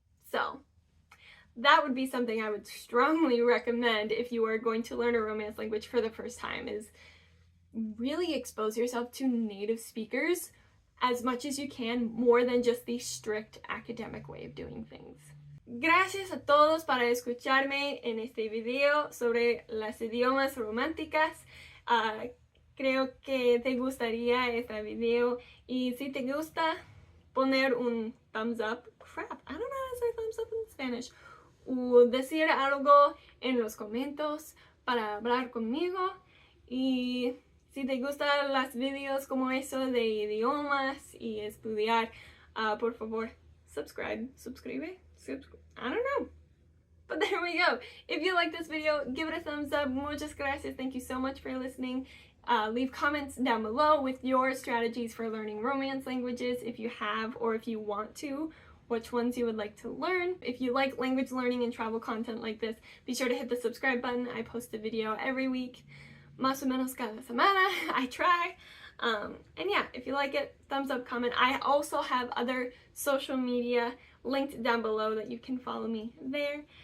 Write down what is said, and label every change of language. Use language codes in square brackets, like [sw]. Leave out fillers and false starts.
[en] So that would be something I would strongly recommend if you are going to learn a Romance language for the first time, is really expose yourself to native speakers as much as you can, more than just the strict academic way of doing things. [es] Gracias a todos para escucharme en este video sobre las idiomas románticas. Creo que te gustaría este video, y si te gusta, poner un [en] thumbs up. Crap, I don't know how to say thumbs up in Spanish. [es] O decir algo en los comentarios para hablar conmigo. Y si te gustan los videos como eso de idiomas y estudiar, por favor, [en] subscribe. I don't know. But there we go. If you like this video, give it a thumbs up. [es] Muchas gracias. [en] Thank you so much for listening. Leave comments down below with your strategies for learning Romance languages if you have or if you want to, which ones you would like to learn. If you like language learning and travel content like this, be sure to hit the subscribe button. I post a video every week, [es] más o menos cada semana. [en] I try. And yeah, if you like it, thumbs up, comment. I also have other social media linked down below that you can follow me there.